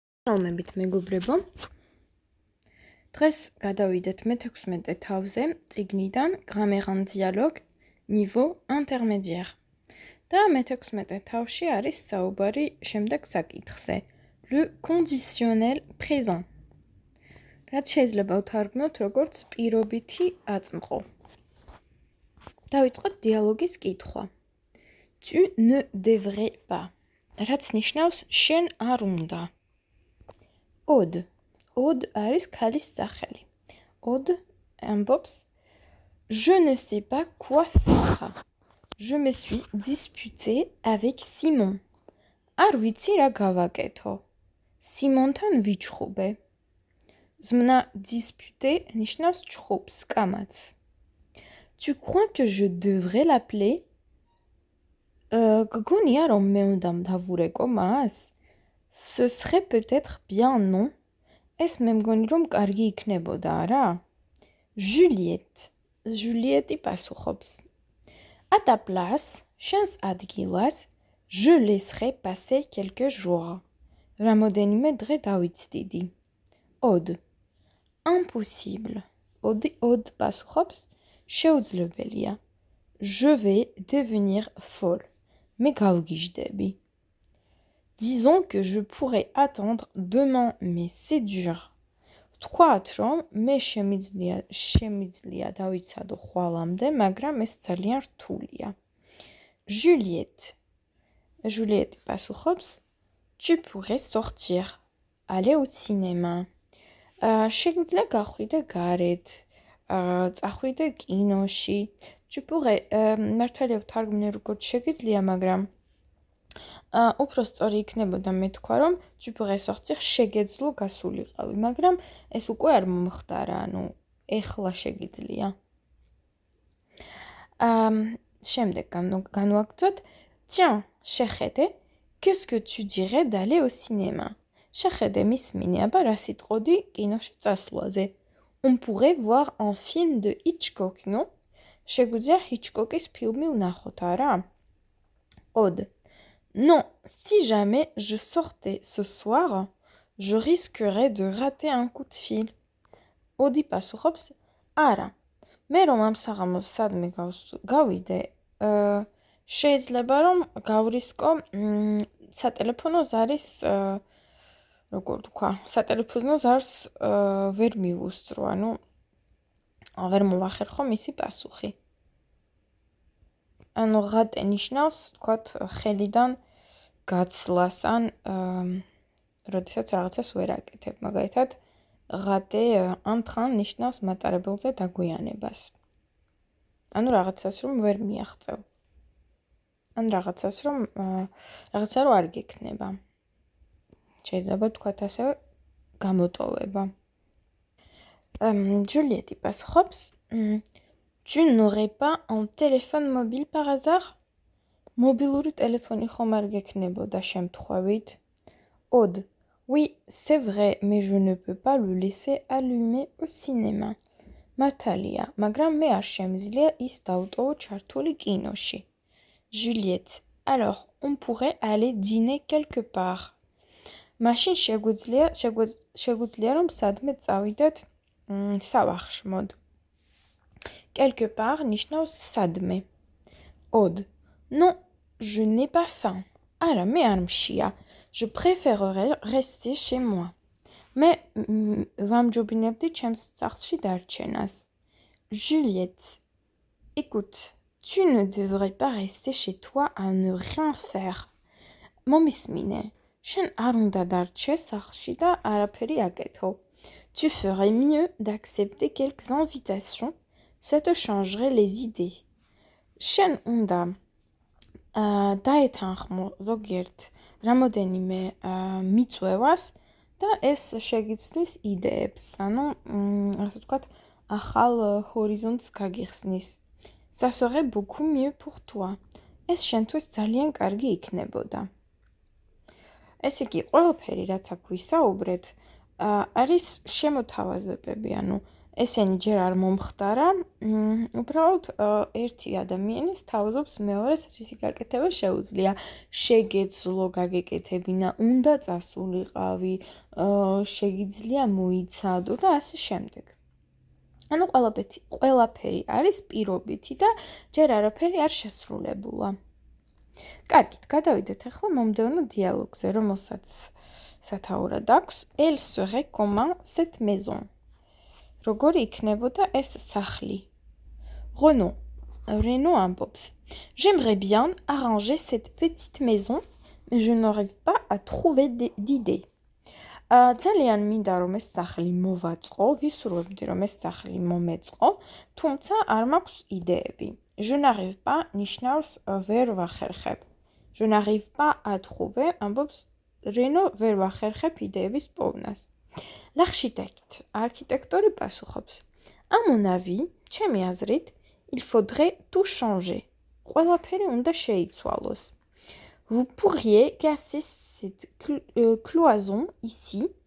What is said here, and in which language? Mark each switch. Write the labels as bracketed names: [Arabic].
[Georgian] მოგესალმებით მეგობრებო. დღეს გადავიდეთ მე-16 თავზე წიგნიდან [French] Grammaire en dialogue niveau intermédiaire. [Georgian] და მე-16 თავში არის საუბარი შემდეგ საკითხზე. [French] Le conditionnel présent. [Georgian] რაც შეიძლება ვთარგმნოთ როგორც პირობითი აწმყო. დავიწყოთ დიალოგის კითხვა. [French] Tu ne devrais pas. [Georgian] რაც ნიშნავს შენ არ უნდა. Aude. Aude არის ქალის სახელი. Aude ambops. [French] Je ne sais pas quoi faire. Je me suis disputée avec Simon. [Georgian] არ ვიცი რა გავაკეთო. Simonთან ვიჩხუბე. ზმნა disputer ნიშნავს ჩხუბს, კამათს. [French] Tu crois que je devrais l'appeler? [Georgian] გგონია რომ მე უნდა მდავურეკო მას? [French] Ce serait peut-être bien, non? [Georgian] ეს მე მგონი რომ კარგი იქნებოდა, არა? Juliette. Juliette პასუხობს. [French] À ta place, [Georgian] შენს ადგილას, [French] je laisserai passer quelques jours. [Georgian] რამოდენიმე დღე დავიცდიდი. Aude. [French] Impossible. [Georgian] Aude პასუხობს. შეუძლებელია. [French] Je vais devenir folle. [Georgian] მე გავგიჟდები. [French] Disons que je pourrais attendre demain, mais c'est dur. [Georgian] Თქვათ რომ მე შემიძლია დავიცადო ხვალამდე, მაგრამ ეს ძალიან რთულია. Juliette. [French] Juliette [Georgian] პასუხობს. [French] Tu pourrais sortir. Aller au cinéma. [Georgian] შეგვიძლია გახვიდე გარეთ. წახვიდე კინოში. [French] Tu pourrais [Georgian] მართალია ვთარგმნე როგორც შეგიძლია, მაგრამ უფრო სწორი იქნებოდა მე თქვა რომ [French] tu pourrais sortir [Georgian] შეგეძლო გასულიყავი, მაგრამ ეს უკვე არ მომხდარა, ანუ ეხლა შეგიძლია. შემდეგ განვაგრძოთ. [French] Tiens, [Georgian] შეხედე, [French] qu'est-ce que tu dirais d'aller au cinéma? [Georgian] შეხედე მისმინე, აბა რა სიტყოდი კინოში წასვლაზე. [French] On pourrait voir un film de Hitchcock, non? [Georgian] შეგვიძლია Hitchcock-ის ფილმი ვნახოთ, არა? Aude. [French] Non, si jamais je sortais ce soir, je risquerais de rater un coup de fil. [Georgian] Aude პასუხობს. არა. მე რომ ამ საღამოს სადმე გავიდე, შეიძლება რომ გავრისკო სატელეფონო ზარის როგორ თქვა, სატელეფონო ზარს ვერ მივუსწრო, ანუ ვერ მოვახერხო მისი პასუხი. ანუ ღატე ნიშნავს, თქვათ, ხელიდან გაცლას ან როდესაც რაღაცას ვერ აკეთებ. მაგალითად, ღატე entrain ნიშნავს მატარებელზე დაგვიანებას. ანუ რაღაცას რომ ვერ მიაღწევ. ან რაღაცას რომ არ გექნება. შეიძლება თქვათ ასევე გამოტოვება. Juliette პასუხობს. [French] Tu n'aurais pas un téléphone mobile par hasard? Mobile téléphone [Georgian] ხომ არ გექნებოდა შემთხვევით? Aude. [French] Oui, c'est vrai, mais je ne peux pas le laisser allumer au cinéma. [Georgian] მართალია, მაგრამ მე არ შემიძლია ის დავტოვო ჩართული კინოში. Juliette. [French] Alors, on pourrait aller dîner quelque part. [Georgian] მაშინ შეგვიძლია რომ სადმე წავიდეთ სავახშმოდ. [French] Quelque part [Georgian] ნიშნავს სადმე. [French] Aude. Non, je n'ai pas faim. [Georgian] არა, მე არ მშია. [French] Je préférerais rester chez moi. [Georgian] მე ვამჯობინებდი ჩემს სახლში დარჩენას. Juliette. [French] Écoute, tu ne devrais pas rester chez toi à ne rien faire. [Georgian] მომისმინე. შენ არ უნდა დარჩე სახლში და არაფერი აკეთო. [French] Tu ferais mieux d'accepter quelques invitations. Ça te changerait les idées. [Georgian] შენ უნდა დაეთანხმო ზოგიერთ რამოდენიმე მიწვევას და ეს შეგიცვლის იდეებს, ანუ ასე ვთქვათ, ახალ ჰორიზონტს გაგიხსნის. [French] Ça serait beaucoup mieux pour toi. [Georgian] ეს შენთვის ძალიან კარგი იქნებოდა. ეს იგი ყველაფერი, რაც აქ ვისაუბრეთ, არის შემოთავაზებები, ანუ ესენი ჯერ არ მომხდარა, უბრალოდ ერთი ადამიანის თავზობს მეორეს რისი გაკეთება შეუძლია. შეგეძლო გაგეკეთებინა, უნდა წასულიყავი, შეგიძლია მოიცადო და ასე შემდეგ. ანუ ყველაფერი არის პირობითი და ჯერ არაფერი არ შესრულებულა. კარგით, გადავიდეთ ახლა მომდევნო დიალოგზე, რომელსაც სათაურად აქვს. [French] Elle serait comment cette maison? [Georgian] როგორი იქნებოდა ეს სახლი? Renaud ambops. [French] J'aimerais bien arranger cette petite maison, mais je n'arrive pas à trouver d'idées. [Georgian] ძალიან მინდა რომ ეს სახლი მოვაწყო, ვისურვებდი რომ ეს სახლი მომეწყო, თუმცა არ მაქვს იდეები. [French] Je n'arrive pas [Georgian] ნიშნავს ვერ ვახერხებ. [French] Je n'arrive pas à trouver [Georgian] ამბობს Renaud ვერ ვახერხებ იდეების პოვნას. L'architecte, არქიტექტორი პასუხობს. [French] À mon avis, [Georgian] ჩემი აზრით, [French] il faudrait tout changer. [Georgian] ყველაფერი უნდა შეიცვალოს. [French] Vous pourriez casser cette cloison ici.